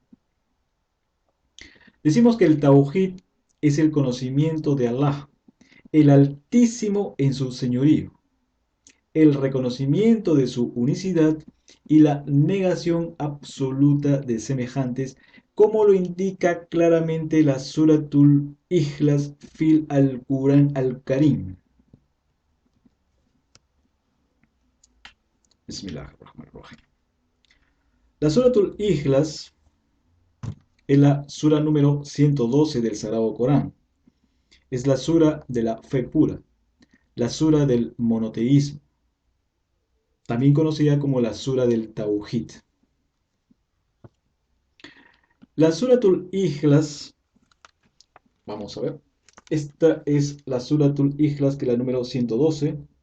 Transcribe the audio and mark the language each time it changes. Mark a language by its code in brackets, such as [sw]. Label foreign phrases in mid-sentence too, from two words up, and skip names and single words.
[es] Decimos que el Tawhid es el conocimiento de Allah, el Altísimo en su señorío, el reconocimiento de su unicidad y la negación absoluta de semejantes, como lo indica claramente la Suratul Ikhlas [ar] في القرآن الكريم. بسم الله الرحمن الرحيم. [es] La Suratul Ikhlas es la sura número 112 del Sagrado Corán. Es la sura de la fe pura, la sura del monoteísmo, también conocida como la sura del Tawhid. La Suratul Ikhlas, vamos a ver, esta es la Suratul Ikhlas, que es la número 112.